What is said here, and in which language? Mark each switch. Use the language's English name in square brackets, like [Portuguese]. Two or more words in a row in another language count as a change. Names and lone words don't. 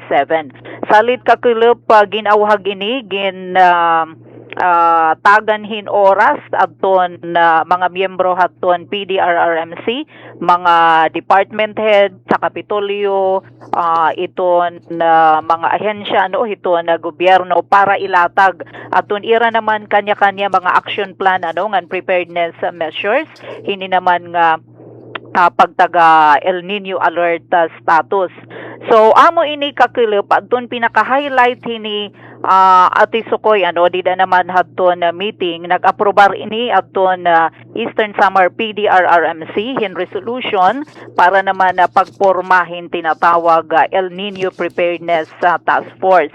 [Waray] Salit kakulop ginawhag ini taganhin oras adton mga miyembro haton PDRRMC, mga department head sa Kapitolyo, iton mga ahensya hiton gobyerno para ilatag aton ira naman kanya-kanya mga [English] action plan [Waray] ngan [English] preparedness measures, [Waray] hindi naman nga pagtaga El Nino [English] alert status. [Waray] So amo ini kakilip adton pinaka-highlight hini Ati Sukoy dida naman hadton meeting nag-aprobar ini adton Eastern Samar PDRRMC hin resolution para naman pagpormahin tinatawag El Nino Preparedness Task Force.